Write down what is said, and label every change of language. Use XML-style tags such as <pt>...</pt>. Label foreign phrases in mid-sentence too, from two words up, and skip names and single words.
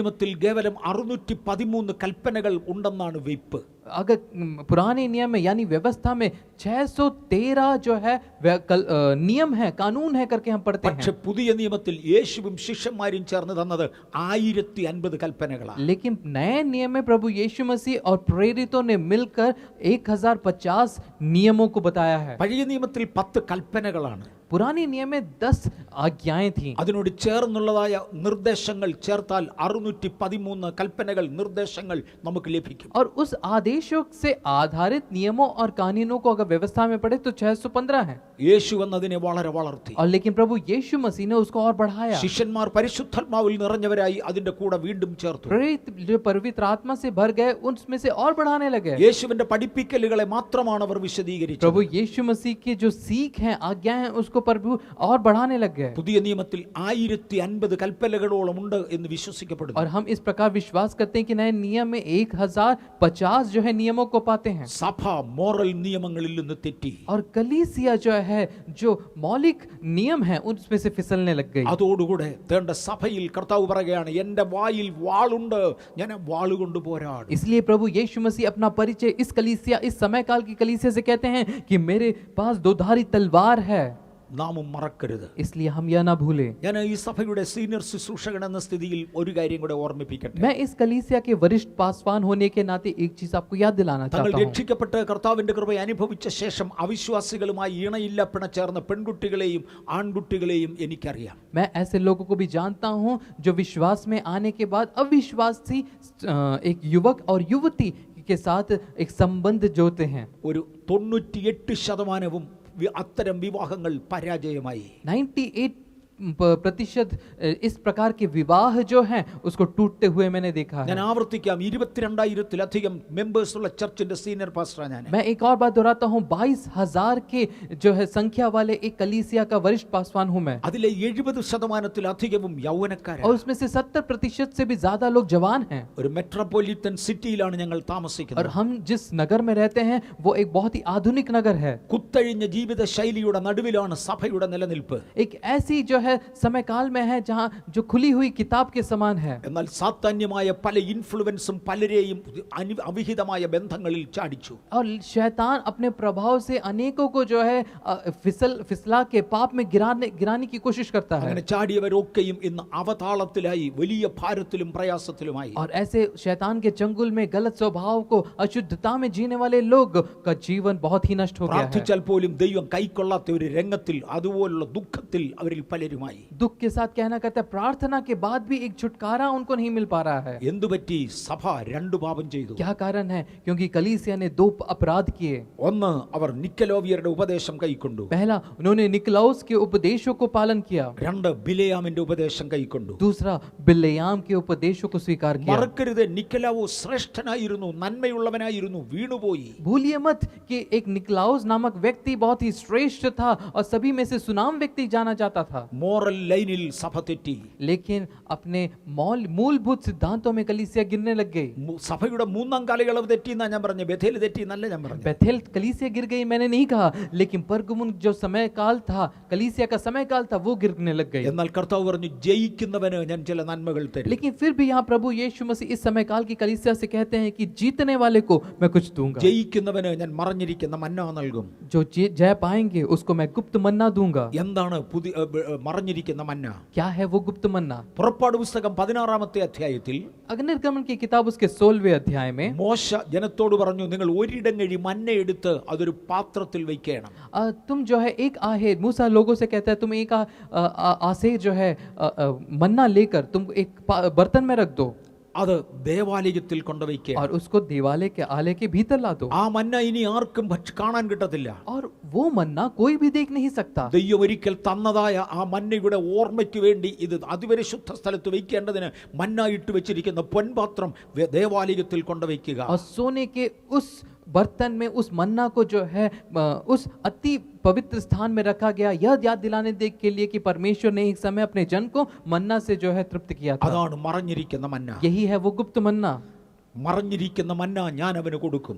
<ml>പഴയ നിയമത്തിൽ കേവലം 613 കൽപ്പനകൾ ഉണ്ടെന്നാണ് വെയ്പ്പ്.</ml> <hi>अगर पुराने नियम में यानी व्यवस्था में 613 जो है नियम है, कानून है करके हम पढ़ते</hi> <ml>പക്ഷെ</ml> <hi>हैं,</hi> <ml>പുതിയ നിയമത്തിൽ യേശുവും ശിഷ്യന്മാരും ചേർന്ന് തന്നത് 1050 കൽപ്പനകളാണ്.</ml> <hi>लेकिन नए नियम में प्रभु यीशु मसीह और प्रेरितों ने मिलकर 1050 नियमों को बताया है।</hi> <ml>പഴയ നിയമത്തിൽ 10 കൽപ്പനകളാണ്.</ml> <hi>पुराने नियम में 10 आज्ञाएं थी,</hi> <ml>അതിനോട് ചേർന്നുള്ളതായ നിർദ്ദേശങ്ങൾ ചേർത്താൽ 613 കൽപ്പനകൾ നിർദ്ദേശങ്ങൾ നമുക്ക് ലഭിക്കും.</ml> <hi>और उस आदेशों से आधारित नियमों और कानूनों को अगर व्यवस्था में पढ़े तो 615 है।</hi> <ml>യേശു എന്നതിനെ വളരെ വളർത്തി.</ml> <hi>और लेकिन प्रभु यीशु मसीह ने उसको और बढ़ाया।</hi> <ml>ശിഷ്യന്മാർ പരിശുദ്ധാത്മാവിൽ നിറഞ്ഞവരായി അതിന്റെ കൂടെ വീണ്ടും ചേർത്തു.</ml> <hi>प्रेरित जो पवित्र आत्मा से भर गए उनमें से और बढ़ाने लगे।</hi> <ml>യേശുവിന്റെ പഠിപ്പിക്കലുകളെ മാത്രമാണ് അവർ വിശദീകരിച്ചത്.</ml> <hi>प्रभु यीशु मसीह की जो सीख है, आज्ञा है, उसको प्रभु और बढ़ाने लग गए।</hi> <ml>പുതിയ നിയമത്തിൽ 1050 കൽപ്പനകളോളം ഉണ്ട് എന്ന് വിശ്വസിക്കപ്പെടുന്നു.</ml> <hi>और हम इस प्रकार विश्वास करते हैं कि नए नियम में 1050 जो है नियमों को पाते हैं।</hi> <ml>സഭ മോറൽ നിയമങ്ങളിൽ നിന്ന് തെറ്റി.</ml> <hi>और कलीसिया जो है, जो मौलिक नियम है, उसमें से फिसलने लग गई।</hi> <ml>അതോടുകൂടെ തന്റെ സഭയിൽ കർത്താവ് പറയുകയാണ്, എന്റെ വായിൽ വാളുണ്ട്, ഞാൻ വാളുകൊണ്ട് പോരാടും.</ml> <hi>इसलिए प्रभु यीशु मसीह अपना परिचय इस कलीसिया, इस समय काल की कलीसिया से कहते हैं कि मेरे पास दोधारी तलवार है।</hi> <ml>നാമും മറക്കരുത്.</ml> <hi>इसलिए हम यह ना भूलें।</hi> <ml>ഞാൻ ഈ സഭയുടെ സീനിയർ ശുശ്രൂഷകൻ എന്ന സ്ഥിതിയിൽ ഒരു കാര്യം കൂടെ ഓർമ്മിപ്പിക്കട്ടെ.</ml> <hi>मैं इस कलीसिया के वरिष्ठ पासवान होने के नाते एक चीज आपको याद दिलाना</hi> <ml>തങ്ങൾ</ml> <hi>चाहता हूँ।</hi> <ml>രക്ഷിക്കപ്പെട്ട് കർത്താവിന്റെ കൃപയെ അനുഭവിച്ച ശേഷം അവിശ്വാസികളുമായി ഇണയില്ല പിണച്ചേർന്ന പെൺകുട്ടികളെയും ആൺകുട്ടികളെയും എനിക്കറിയാം.</ml> <hi>मैं ऐसे लोगों को भी जानता हूँ जो विश्वास में आने के बाद अविश्वासी एक युवक और युवती के साथ एक संबंध जोड़ते हैं।</hi> <ml>ഒരു 98% അത്തരം വിവാഹങ്ങൾ പരാജയമായി.</ml> <hi>98% इस प्रकार के विवाह जो हैं उसको टूटते हुए मैंने देखा है।</hi> <ml>ഞാൻ ആവർത്തിക്കാം, 22,000-ലധികം മെമ്പേഴ്സ് ഉള്ള</ml> <en>church senior pastor</en> <ml>ഞാൻ.</ml> <hi>मैं एक और बात दोहराता हूँ, 22,000 के जो है संख्या वाले एक कलीसिया का वरिष्ठ पासवान हूँ मैं।</hi> <ml>അതിലെ 70%-ലധികവും യൗവനക്കാരാണ്.</ml> <hi>और उसमें से 70% से भी ज्यादा लोग जवान हैं।</hi> <ml>ഒരു</ml> <en>metropolitan city</en> <ml>ഞങ്ങൾ</ml> <hi>और</hi> <ml>താമസിക്കുന്നത്.</ml> <hi>हम जिस नगर में रहते हैं वो एक बहुत ही आधुनिक नगर है।</hi> <ml>കുത്തഴിഞ്ഞ ജീവിത ശൈലിയുടെ നടുവിലാണ് സഭയുടെ നിലനിൽപ്പ്.</ml> <hi>एक ऐसी जो है समय काल में है जहाँ जो खुली हुई किताब के समान है।</hi> <ml>എന്നാൽ സാത്താന്യമായ പല ഇൻഫ്ലുവൻസും പലരെയും അവിഹിതമായ ബന്ധങ്ങളിൽ ചാടിച്ചു.</ml> <hi>और शैतान अपने प्रभाव से अनेकों को जो है फिसला के पाप में गिराने की कोशिश करता है।</hi> <ml>അങ്ങനെ ചാടിയവരൊക്കെയും ഇന്ന് അവതാളത്തിലായി വലിയ ഭാരത്തിലും പ്രയാസത്തിലുമായി.</ml> <hi>और ऐसे शैतान के चंगुल में गलत स्वभाव को, अशुद्धता में जीने वाले लोग का जीवन बहुत ही नष्ट हो गया है।</hi> <ml>പ്രാർത്ഥിച്ചാൽ പോലും ദൈവം കൈക്കൊള്ളാത്ത ഒരു രംഗത്തിൽ അതുപോലുള്ള ദുഃഖത്തിൽ അവരിൽ പലരുമായി.</ml> <hi>दुख के साथ कहना कहता है, प्रार्थना के बाद भी एक छुटकारा उनको नहीं मिल पा रहा है।</hi> <ml>എന്തുപറ്റി? സഭ രണ്ട് പാപം ചെയ്തു.</ml> <hi>क्या कारण है? क्योंकि कलीसिया ने 2 अपराध किए।</hi> <ml>ഒന്ന്, അവർ നിക്കലോവിയരുടെ ഉപദേശം കൈക്കൊണ്ടു.</ml> <hi>पहला, उन्होंने निकलाउस के उपदेशों को पालन किया।</hi> <ml>രണ്ട്, ബിലെയാമിന്റെ ഉപദേശം കൈക്കൊണ്ടു.</ml> <hi>दूसरा, बिलेयाम के उपदेशों को स्वीकार किया।</hi> <ml>മറക്കരുത്, നിക്കലാവോ ശ്രേഷ്ഠനായിരുന്നു, നന്മയുള്ളവനായിരുന്നു, വീണുപോയി.</ml> <hi>भूलिए मत कि एक निकलाउस नामक व्यक्ति बहुत ही श्रेष्ठ था और सभी में से सुनाम व्यक्ति जाना जाता था।</hi> <en>moral line</en> <ml>സഭ തെറ്റി.</ml> <hi>लेकिन अपने मूलभूत सिद्धांतों में कलीसिया गिरने लग गई।</hi> <ml>സഭയുടെ മൂന്നാം കാലയളവ് തെറ്റിയെന്നാ ഞാൻ പറഞ്ഞു, ബഥേൽ തെറ്റിയെന്നല്ല ഞാൻ പറഞ്ഞു.</ml> <hi>बेथेल कलीसिया गिर गई मैंने नहीं कहा, लेकिन परगमुन जो समय काल था, कलीसिया का समय काल था, वो गिरने लग गई।</hi> <ml>എന്നാൽ കർത്താവ് പറഞ്ഞു, ജയിക്കുന്നവന് ഞാൻ ചില നന്മകൾ തരും.</ml> <hi>लेकिन फिर भी यहाँ प्रभु यीशु मसीह इस समय काल की कलीसिया से कहते हैं कि जीतने वाले को मैं कुछ दूंगा।</hi> <ml>ജയിക്കുന്നവന് ഞാൻ മറഞ്ഞിരിക്കുന്ന മന്ന നൽകും.</ml> <hi>जो जय पाएंगे उसको मैं गुप्त मन्ना दूंगा।</hi> <ml>എന്താണ് മറഞ്ഞിരിക്കുന്ന മന്ന?</ml> <hi>क्या है वो गुप्त मन्ना?</hi> <ml>പുറപ്പാട് പുസ്തകം 16-ാമത്തെ അധ്യായത്തിൽ</ml> <hi>निर्गमन की किताब उसके 16वें अध्याय में</hi> <ml>മോശ ജനത്തോട് പറഞ്ഞു, നിങ്ങൾ ഒരിടങ്ങഴി മന്ന എടുത്ത് അതൊരു പാത്രത്തിൽ വെക്കണം.</ml> <hi>तुम जो है एक आहेर, मूसा लोगों से कहता है तुम एक आसेर जो है मन्ना लेकर तुम एक बर्तन में रख दो</hi> <ml>അത് ദേവാലയത്തിൽ കൊണ്ടുവയ്ക്കുക.</ml> <hi>और उसको देवालय के आलय के भीतर ला दो।</hi> <ml>ആ മന്ന ഇനി ആർക്കും കാണാൻ കിട്ടത്തില്ല.</ml> <hi>और वो मन्ना कोई भी देख नहीं सकता।</hi> <ml>ദൈവം ഒരിക്കൽ തന്നതായ ആ മന്നയുടെ ഓർമ്മയ്ക്ക് വേണ്ടി ഇത് അതിപരിശുദ്ധ സ്ഥലത്ത് വെക്കേണ്ടതിന് മന്ന ഇട്ട് വെച്ചിരിക്കുന്ന പൊൻപാത്രം ദേവാലയത്തിൽ കൊണ്ടുവയ്ക്കുക.</ml> <hi>और सोने के उस बर्तन में उस मन्ना को जो है उस अति पवित्र स्थान में रखा गया, यह याद दिलाने के लिए कि परमेश्वर ने एक समय अपने जन को मन्ना से जो है तृप्त किया था।</hi> <ml>അതാണ് മറഞ്ഞിരിക്കുന്ന മന്ന.</ml> <hi>यही है वो गुप्त मन्ना।</hi> <ml>മറഞ്ഞിരിക്കുന്ന മന്ന ഞാൻ അവന് കൊടുക്കും.</ml>